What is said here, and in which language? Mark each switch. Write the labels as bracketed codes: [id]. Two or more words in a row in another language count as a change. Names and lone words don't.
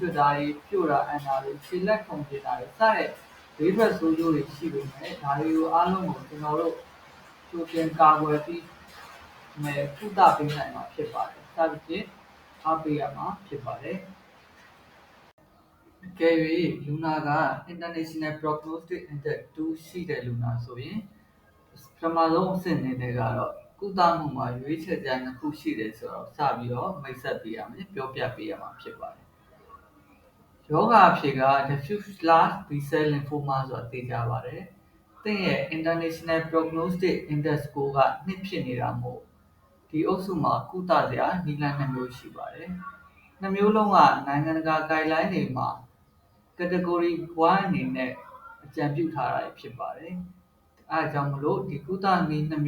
[my] တ်တာတွေပြို့တာအန်တာတွေခြေလက်ခုန်ကျင်တာတွေစတဲ့ဘေးထွက်ဆိုးကျိုးတွေရှိပေမဲ့ဒါတွေကိုအားလုံးကိုကျွန်တော်တို့ကြိုတင်ကာကွယ်ပြီးကုသပေးနိုင်မှာဖြစ်ပါတယ်။စသဖြင့်အားပေးရမှာဖြစ်ပါတယ်။အကယ်၍လူနာက [en] International Prognostic Index [my] 2 ရှိတဲ့လူနာဆိုရင်ပထမဆုံးအဆင့်အနေနဲ့ကတော့ကုသမှုမှာရွေးချယ်စရာနှစ်ခုရှိတယ်ဆိုတော့စပြီးတော့မိတ်ဆက်ပေးရမယ်ပြောပြပေးရ မှာဖြစ်ပါတယ်။ယောဂအဖြစ်က [en] diffuse large B-cell lymphoma [my] ဆိုတာသိကြပါတယ်။သင်ရဲ့ [en] International Prognostic Index score [my] က2ဖြစ်နေတာမို့ဒီအုပ်စုမှာကုသစရာနည်းလမ်း2မျိုးရှိပါတယ်။2မျိုးလုံးကနိုင်ငံတကာ guideline တွေမှာ [en] category 1 [my] အနေနဲ့အကြံပြုထားတာဖြစ်ပါတယ်။အဲဒါကြောင့်မလို့ဒီကုသနည်း2